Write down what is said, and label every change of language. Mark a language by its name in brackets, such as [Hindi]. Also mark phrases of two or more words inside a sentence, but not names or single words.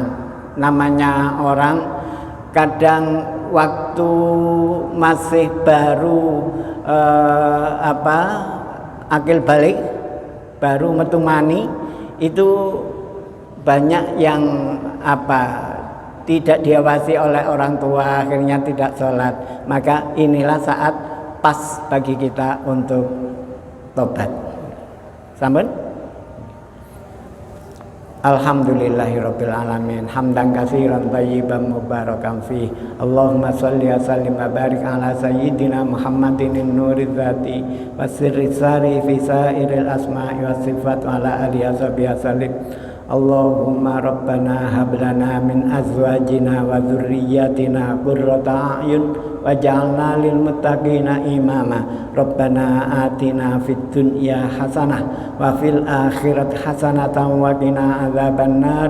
[Indonesian] Namanya orang kadang waktu masih baru akil balik, baru [Javanese] metu mani, [Indonesian] itu banyak yang tidak diawasi oleh orang tua, akhirnya tidak sholat. Maka inilah saat pas bagi kita untuk tobat. [Javanese] Sampun? [Arabic] الحمد لله رب العالمين حمدا كثيرا طيبا مباركا فيه اللهم صل وسلم وبارك على سيدنا محمد نور الذات والسر الساري في سائر الأسماء والصفات وعلى آله وسلم. اللهم ربنا هب لنا من أزواجنا وذرياتنا قرة أعين واجعلنا للمتقين إماما. ربنا آتنا في الدنيا حسنة وفي الآخرة حسنة وقنا عذاب النار.